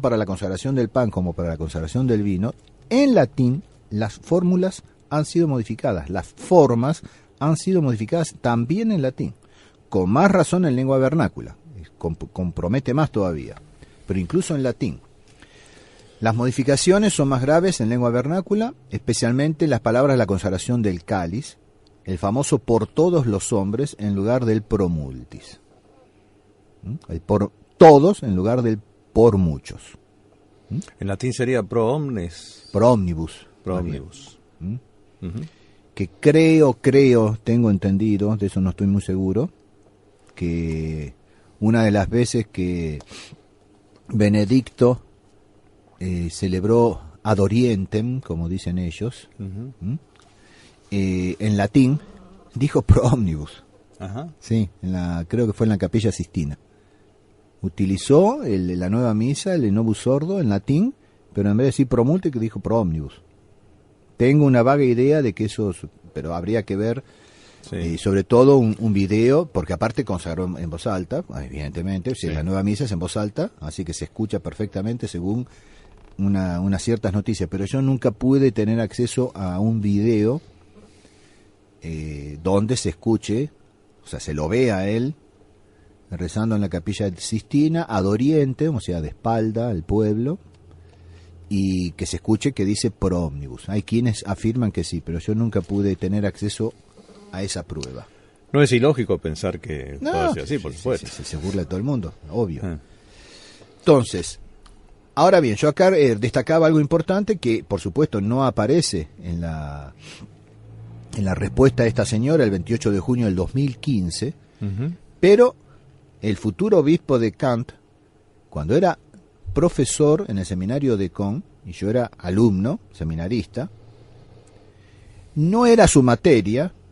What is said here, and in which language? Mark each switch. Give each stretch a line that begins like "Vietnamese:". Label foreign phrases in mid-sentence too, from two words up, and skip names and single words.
Spanish: para la consagración del pan como para la consagración del vino, en latín las fórmulas han sido modificadas, las formas han sido modificadas también en latín, con más razón en lengua vernácula, compromete más todavía, pero incluso en latín. Las modificaciones son más graves en lengua vernácula, especialmente las palabras de la consagración del cáliz, el famoso por todos los hombres en lugar del
Latin: pro multis.
Spanish: El por todos en lugar del por muchos. En latín sería
Latin: pro omnes. Pro omnibus. Pro omnibus.
Spanish: Que creo, tengo entendido, de eso no estoy muy seguro, que una de las veces que Benedicto celebró
Latin: ad orientem,
Spanish: como dicen ellos, en latín, dijo
Latin: pro omnibus.
Spanish: Ajá. Sí, creo que fue en la Capilla Sistina. Utilizó la nueva misa, el Novus Ordo, en latín, pero en vez de decir
Latin: pro multis,
Spanish: dijo
Latin: pro omnibus.
Spanish: Tengo una vaga idea de que eso, pero habría que ver, sobre todo un video, porque aparte consagró en voz alta, evidentemente, si la nueva misa es en voz alta, así que se escucha perfectamente según unas ciertas noticias, pero yo nunca pude tener acceso a un video donde se escuche, o sea, se lo vea a él rezando en la Capilla Sistina,
Latin: ad orientem,
Spanish: o sea, de espalda al pueblo, y que se escuche que dice
Latin: pro omnibus.
Spanish: Hay quienes afirman que sí, pero yo nunca pude tener acceso a esa prueba. No es ilógico pensar que puede ser así, por supuesto. Se burla de todo el mundo, obvio. Entonces, ahora bien, yo acá destacaba algo importante que, por supuesto, no aparece en la respuesta de esta señora el 28 de junio del 2015, pero el futuro obispo de Kant, cuando era profesor en el seminario de Caen, y yo era alumno, seminarista, no era su materia,